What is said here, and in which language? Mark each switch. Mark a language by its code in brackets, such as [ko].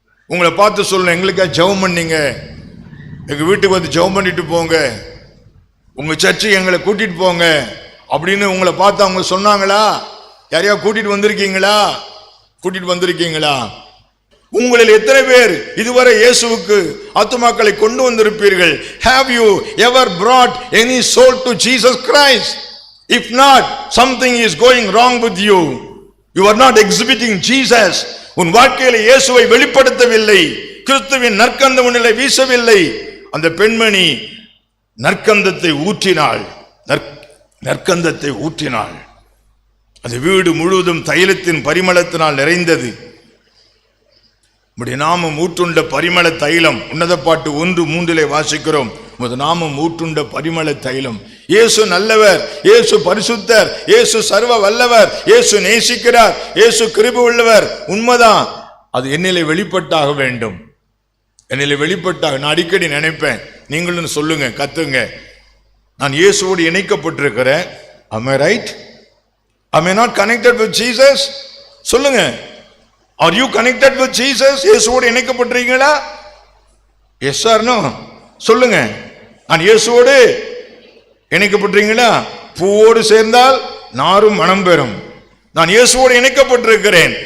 [ta] உங்களை பார்த்து சொல்லணும், எங்களுக்காக ஜெபம் பண்ணீங்க, எங்க வீட்டுக்கு வந்து ஜெபம் பண்ணிட்டு போங்க, உங்க சர்ச்சுக்கு எங்களை கூட்டிட்டு போங்க அப்படின்னு உங்களை பார்த்து அவங்க சொன்னாங்களா? யாரையா கூட்டிட்டு வந்திருக்கீங்களா? கூட்டிட்டு வந்திருக்கீங்களா? உங்களில் எத்தனை பேர் இதுவரை இயேசுவுக்கு ஆத்துமாக்களை கொண்டு வந்திருப்பீர்கள்? [en] Have you ever brought any soul to Jesus Christ? If not, something is going wrong with you. You are not exhibiting Jesus. [ta] உன் வாழ்க்கையில் இயேசுவை வெளிப்படுத்தவில்லை, கிறிஸ்துவின் நற்கந்தம் உன்னிலே வீசவில்லை. அந்த பெண்மணி நற்கந்தத்தை ஊற்றினாள், நற்கந்தத்தை ஊற்றினாள். அது வீடு முழுவதும் தைலத்தின் பரிமளத்தினால் நிறைந்தது. நாமம் ஊற்றுண்ட பரிமள தைலம். உன்னத பாட்டு 1:3 வாசிக்கிறோம். நாமம் ஊற்றுண்ட பரிமள தைலம். இயேசு நல்லவர், இயேசு பரிசுத்தர், இயேசு சர்வ வல்லவர், இயேசு நேசிக்கிறார், இயேசு கிருபை உள்ளவர். உண்மைதான், அது என்னிலே வெளிப்பட்டாக வேண்டும். என்னிலே வெளிப்பட்டாக. நான் அடிக்கடி நினைப்பேன், நீங்களும் சொல்லுங்க, கத்துங்க, நான் இயேசுவோடு இணைக்கப்பட்டிருக்கிறேன். [en] Am I right? Am I not connected with Jesus? [ta] சொல்லுங்க. [en] Are you connected with Jesus? [ta] இயேசுவோடு இணைக்கப்பட்டிருக்கீங்களா? [en] Yes or no? [ta] சொல்லுங்க. நான் இயேசுவோடு இணைக்கப்பட்டிருக்கீங்களா? பூவோடு சேர்ந்தால் நாரும் மனம் பெறும். நான் இயேசுவோடு இணைக்கப்பட்டிருக்கிறேன்.